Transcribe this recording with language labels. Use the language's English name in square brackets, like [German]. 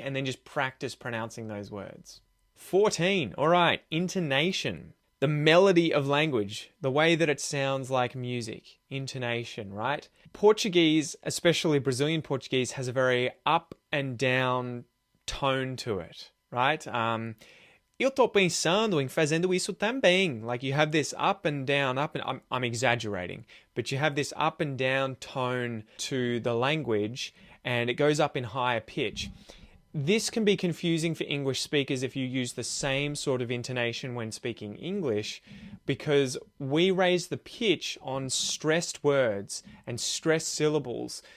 [English] And then just practice pronouncing those words. 14, all right, intonation. The melody of language, the way that it sounds like music, intonation, right? Portuguese, especially Brazilian Portuguese, has a very up and down tone to it, right? [Portuguese] Eu tô pensando em fazendo isso também. [English] Like you have this up and down, I'm exaggerating, but you have this up and down tone to the language and it goes up in higher pitch. This can be confusing for English speakers if you use the same sort of intonation when speaking English, because we raise the pitch on stressed words and stressed syllables.